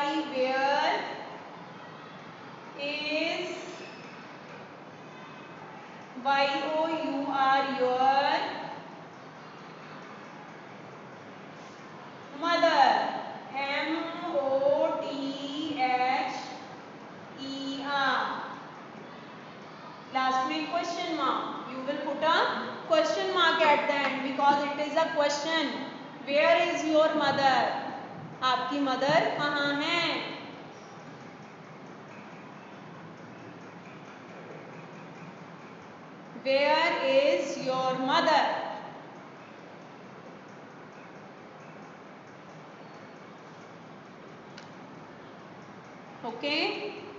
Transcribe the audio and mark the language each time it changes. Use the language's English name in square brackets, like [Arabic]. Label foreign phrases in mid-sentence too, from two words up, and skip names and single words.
[English] where is Y-O-U-R your mother? M-O-T-H-E-R. Last में question mark. You will put a question mark at the end because it is a question. Where is your mother? [Hindi] आपकी mother कहाँ है? Where is your mother? Okay.